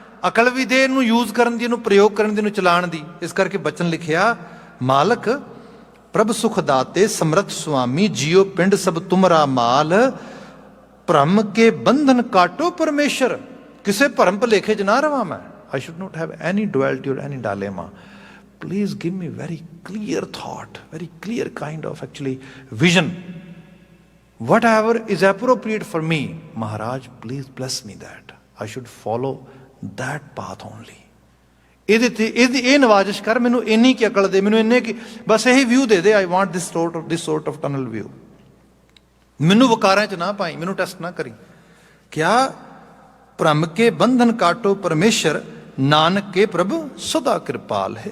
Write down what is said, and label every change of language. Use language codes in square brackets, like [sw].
[pa] ਅਕਲ ਵੀ ਦੇ ਇਹਨੂੰ ਯੂਜ਼ ਕਰਨ ਦੀ, ਇਹਨੂੰ ਪ੍ਰਯੋਗ ਕਰਨ ਦੀ, ਇਹਨੂੰ ਚਲਾਉਣ ਦੀ। ਇਸ ਕਰਕੇ ਬਚਨ ਲਿਖਿਆ, ਮਾਲਕ ਪ੍ਰਭ ਸੁਖ ਦਾਤੇ ਸਮਰੱਥ ਸੁਆਮੀ, ਜਿਉ ਪਿੰਡ ਸਭ ਤੁਮਰਾ ਮਾਲ। ਭਰਮ ਕੇ ਬੰਧਨ ਕਾਟੋ ਪਰਮੇਸ਼ਰ, ਕਿਸੇ ਭਰਮ ਭੁਲੇਖੇ 'ਚ ਨਾ ਰਵਾਂ ਮੈਂ। [en] I should not have any duality or any dilemma. Please give me very clear thought, very clear kind of actually vision. Whatever is appropriate for me, Maharaj, please bless me that. I should follow that path only. [pa] ਇਹਦੇ ਤੇ ਇਹ ਨਵਾਜ਼ਿਸ਼ ਕਰ, ਮੈਨੂੰ ਇੰਨੀ ਕੀ ਅਕਲ ਦੇ, ਮੈਨੂੰ ਇੰਨੇ ਕੀ ਬਸ ਇਹੀ ਵਿਊ ਦੇ ਦੇ। [en] I want this sort of tunnel view. [pa] ਮੈਨੂੰ ਵਕਾਰਾਂ 'ਚ ਨਾ ਪਾਈ, ਮੈਨੂੰ ਟੈਸਟ ਨਾ ਕਰੀ। ਕਿਆ ਭ੍ਰਮ ਕੇ ਬੰਧਨ ਕਾਟੋ ਪਰਮੇਸ਼ਰ, ਨਾਨਕ ਕੇ ਪ੍ਰਭ ਸਦਾ ਕਿਰਪਾਲ ਹੈ।